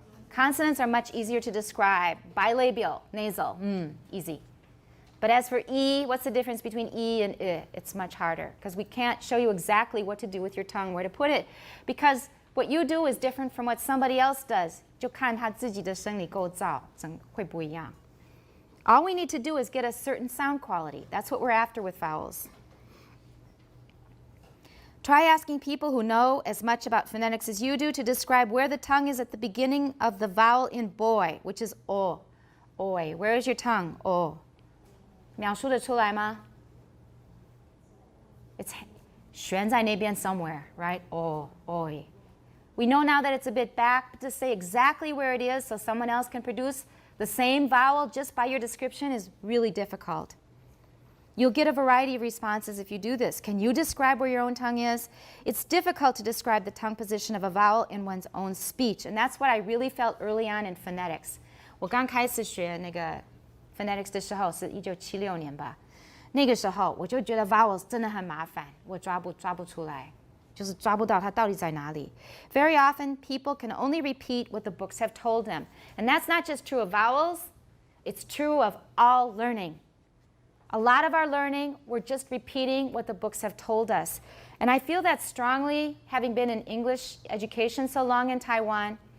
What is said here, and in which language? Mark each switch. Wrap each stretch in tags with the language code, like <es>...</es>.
<en>Consonants are much easier to describe. Bilabial, nasal, easy. But as for E, what's the difference between E and I? It's much harder because we can't show you exactly what to do with your tongue, where to put it. Because what you do is different from what somebody else does.</en> <zh>就看他自己的生理构造，会不一样。</zh> <en>All we need to do is get a certain sound quality. That's what we're after with vowels. Try asking people who know as much about phonetics as you do to describe where the tongue is at the beginning of the vowel in boy, which is O. Oi. Where is your tongue? O.</en> <zh>描述得出来吗?</zh> <en>It's</en> <zh>悬在那边</zh> <en>somewhere, right? O. Oi. We know now that it's a bit back, but to say exactly where it is so someone else can produce the same vowel just by your description is really difficult. You'll get a variety of responses if you do this. Can you describe where your own tongue is? It's difficult to describe the tongue position of a vowel in one's own speech, and that's what I really felt early on in phonetics.</en> <zh>我刚开始学那个 phonetics 的时候是1976年吧，那个时候我就觉得 vowels 真的很麻烦，我抓不出来，就是抓不到它到底在哪里。</zh> <en>Very often, people can only repeat what the books have told them, and that's not just true of vowels. It's true of all learning. A lot of our learning, we're just repeating what the books have told us. And I feel that strongly, having been in English education so long in Taiwan.</en>